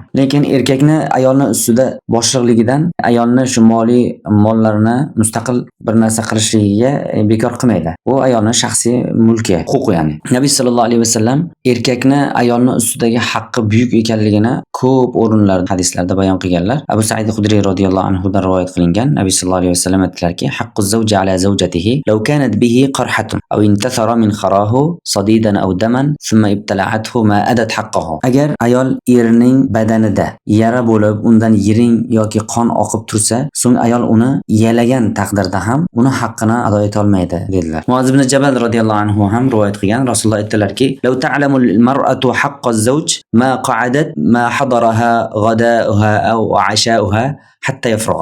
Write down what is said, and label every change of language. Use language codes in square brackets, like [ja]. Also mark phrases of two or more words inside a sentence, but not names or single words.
[uz] Lekin erkakni ayolni ustida boshliqligidan ayolni shu moliy mollarini mustaqil bir narsa qilishligiga bekor qilmaydi. Bu ayolning shaxsiy mulki, huquqi ya'ni. Nabiy [ar] صلى الله عليه وسلم [uz] erkakni ayolni ustidagi haqqi buyuk ekanligini ko'p o'rinlarda hadislarda bayon qilganlar. Abu Sa'id Xudriy [ar] رضي الله عنه [uz] dan rivoyat qilingan. Nabiy [ar] صلى الله عليه وسلم [uz] aytdilarki, [ar] حق الزوج على زوجته لو كانت به قرحة أو انتثر منخراه صديدا أو دما ثم ابتلعته ما أدت حقه. [uz] Agar ayol erining badanida yara bo'lib, undan yiring yoki qon oqib tursa, so'ng ayol uni yalagan taqdirda ham uni haqqini ado eta olmaydi dedilar. Muoz ibn Jabal radhiyallohu anhu ham rivoyat qilgan. Rasululloh aytdilarki, [ar] لو تعلم المرأة حق الزوج ما قعدت ما حضر غداؤه أو عشاؤه حتى يفرغ.